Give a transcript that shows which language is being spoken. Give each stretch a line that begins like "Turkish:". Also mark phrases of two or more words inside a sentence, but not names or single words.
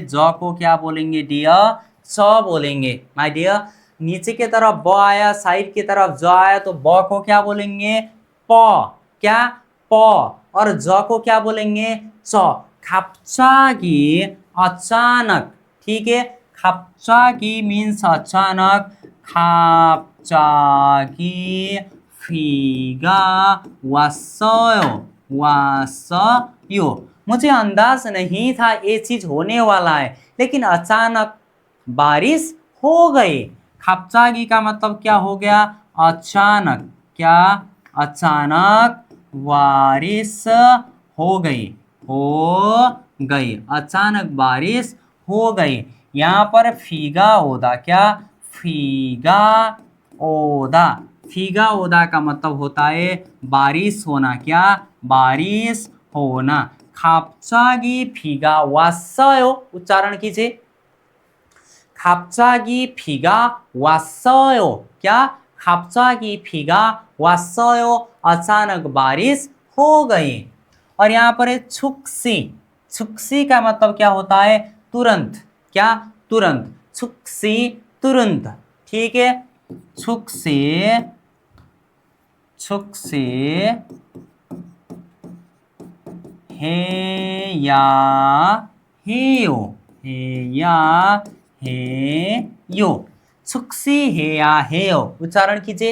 Hindi: ज को क्या बोलेंगे डियर, च बोलेंगे। माय डियर, नीचे के तरफ ब आया, साइड की तरफ ज आया तो ब को क्या बोलेंगे, प, क्या प। और ज को क्या बोलेंगे, च। 갑자기 अचानक, ठीक है। 갑자기 मीन्स अचानक।
Korean: 갑자기 비가 왔어요, 왔어요।
Hindi: मुझे अंदाज नहीं था ये चीज होने वाला है, लेकिन अचानक बारिश हो गई। 갑자기 का मतलब क्या हो गया, अचानक, क्या अचानक बारिश हो गई, हो गई, अचानक बारिश हो गई। यहाँ पर
Korean: 비가 오다,
Hindi: क्या
Korean: 비가 오다, 비가 오다
Hindi: का मतलब होता है बारिश होना, क्या बारिश होना।
Korean: 갑자기 비가 왔어요,
Hindi: उच्चारण कीजिए।
Korean: 갑자기 비가 왔어요, क्या 갑자기 비가 왔어요,
Hindi: अचानक बारिश हो गई। और यहाँ पर है छुक्सी, छुक्सी का मतलब क्या होता है, तुरंत, क्या तुरंत, छुक्सी तुरंत, ठीक है।
Korean: 즉시, 즉시 해야 해요, 해야 해요, 즉시 해야 해요,
Hindi: उच्चारण कीजिए।